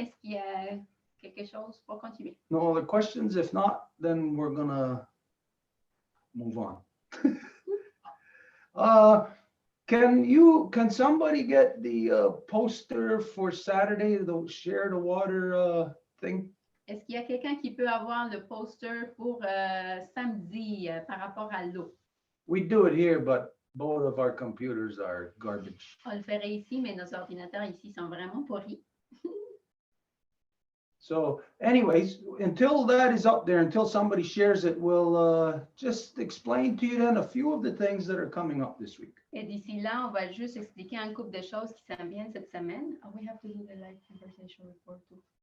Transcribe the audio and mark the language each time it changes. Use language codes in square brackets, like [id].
[fr] Est-ce qu'il y a quelque chose pour continuer? [en] No other questions? If not, then we're going to move on. Can somebody get the poster for Saturday, the share the water thing? [fr] Est-ce qu'il y a quelqu'un qui peut avoir le poster pour samedi par rapport à l'eau? [en] We do it here, but both of our computers are garbage. [fr] On le ferait ici, mais nos ordinateurs ici sont vraiment pourris. [en] So anyways, until that is up there, until somebody shares it, we'll just explain to you then a few of the things that are coming up this week. [fr] Et d'ici là, on va juste expliquer un couple de choses qui s'en viennent cette semaine. [en] Oh, we have to do the live conversation report too.